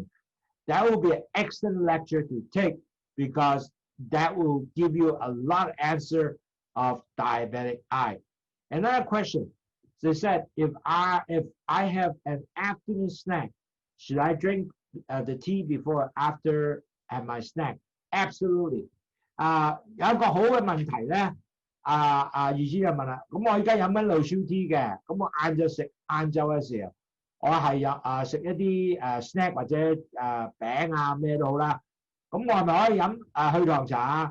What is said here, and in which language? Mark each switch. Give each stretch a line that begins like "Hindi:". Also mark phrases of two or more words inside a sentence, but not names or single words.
English: That will be an excellent lecture to take because that will give you a lot of answer of diabetic eye. Another question. They said, if I have an afternoon snack, should I drink the tea before or after have my snack? Absolutely.
Cantonese: 有一個好嘅問題咧，怡姐就問啦，咁我依家飲緊 Lowsutea 嘅，咁我晏晝嘅時候，我係食一啲snack 或者餅啊咩都好啦，咁我係咪可以飲去糖茶啊？